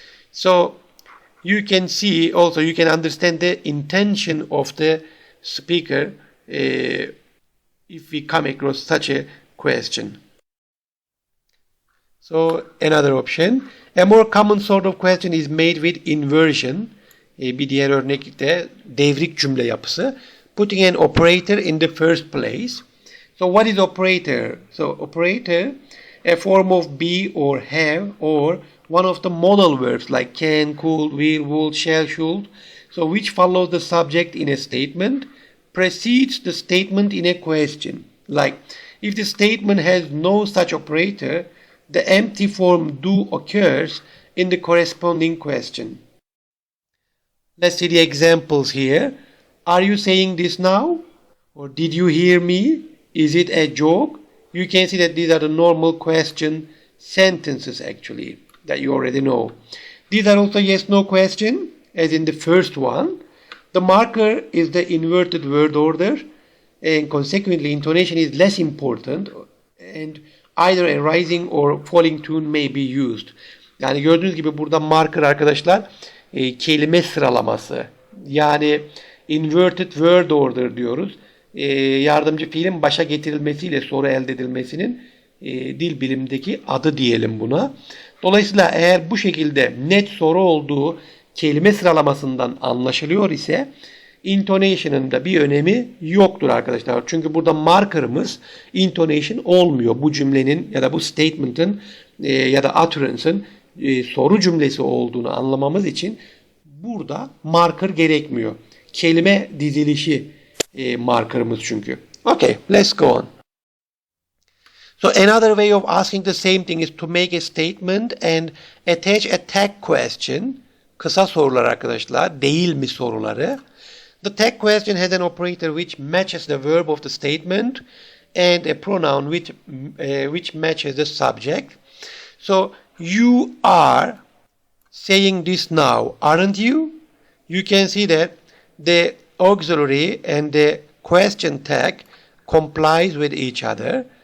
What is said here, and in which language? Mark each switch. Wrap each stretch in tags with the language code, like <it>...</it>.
<en>So you can see also, you can understand the intention of the speaker if we come across such a question. So another option, a more common sort of question is made with inversion.</en> <tr>Bir diğer örnek de devrik cümle yapısı.</tr> <en>Putting an operator in the first place. So what is operator? So operator, a form of be or have, or one of the modal verbs like can, could, will, would, shall, should. So which follows the subject in a statement, precedes the statement in a question. Like, if the statement has no such operator, the empty form do occurs in the corresponding question. Let's see the examples here. Are you saying this now? Or did you hear me? Is it a joke? You can see that these are the normal question sentences actually that you already know. These are also yes-no question, as in the first one. The marker is the inverted word order, and consequently intonation is less important, and either a rising or falling tune may be used.</en> <tr>Yani gördüğünüz gibi burada marker arkadaşlar kelime sıralaması. Yani inverted word order diyoruz. Yardımcı fiilin başa getirilmesiyle soru elde edilmesinin dil bilimindeki adı diyelim buna. Dolayısıyla eğer bu şekilde net soru olduğu kelime sıralamasından anlaşılıyor ise intonation'ın da bir önemi yoktur arkadaşlar. Çünkü burada markerımız intonation olmuyor. Bu cümlenin ya da bu statement'ın ya da utterance'ın soru cümlesi olduğunu anlamamız için burada marker gerekmiyor. Kelime dizilişi markerımız çünkü.</tr> <en>Okay, let's go on. So another way of asking the same thing is to make a statement and attach a tag question.</en> <tr>Kısa sorular arkadaşlar, değil mi soruları.</tr> <en>The tag question has an operator which matches the verb of the statement and a pronoun which matches the subject. So you are saying this now, aren't you? You can see that the auxiliary and the question tag complies with each other.</en>